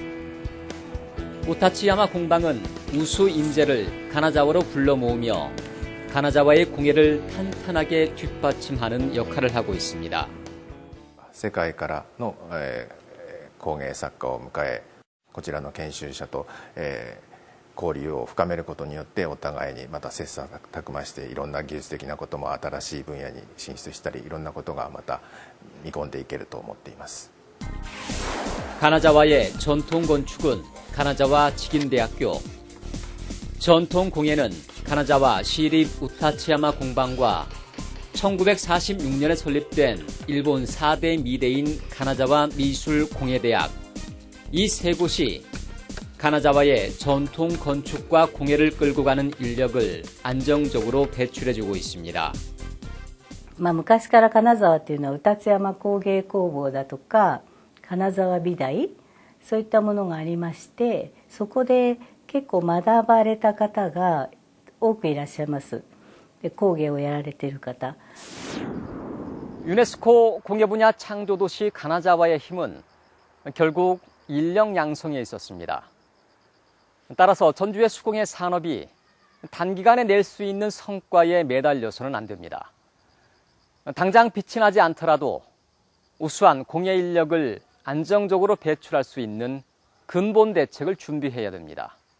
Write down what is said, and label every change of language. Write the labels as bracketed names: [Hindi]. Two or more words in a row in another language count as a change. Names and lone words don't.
[Korean] 우타치야마 공방은 우수 인재를 가나자와로 불러 모으며 가나자와의 공예를 탄탄하게 뒷받침하는 역할을 하고 있습니다. [Japanese] 世界からの工芸作家を迎え、こちらの研修者と交流を深めることによってお互いにまた切磋琢磨していろんな技術的なことも新しい分野に進出したりいろんなことがまた見込んでいけると思っています。 [Korean] 가나자와의 전통 건축은 가나자와 직인대학교. 전통 공예는 가나자와 시립 우타치야마 공방과 1946년에 설립된 일본 4대 미대인 가나자와 미술공예대학, 이 세 곳이 가나자와의 전통 건축과 공예를 끌고 가는 인력을 안정적으로 배출해주고 있습니다. [Japanese] 昔から金沢っていうのは宇立山工芸工房だとか金沢美大そういったものがありまして、そこで結構学ばれた方が多くいらっしゃいます。で工芸をやられている方。 [Korean] 유네스코 공예 분야 창조도시 가나자와의 힘은 결국 인력 양성에 있었습니다. 따라서 전주의 수공예 산업이 단기간에 낼 수 있는 성과에 매달려서는 안 됩니다. 당장 빛이 나지 않더라도 우수한 공예 인력을 안정적으로 배출할 수 있는 근본 대책을 준비해야 됩니다.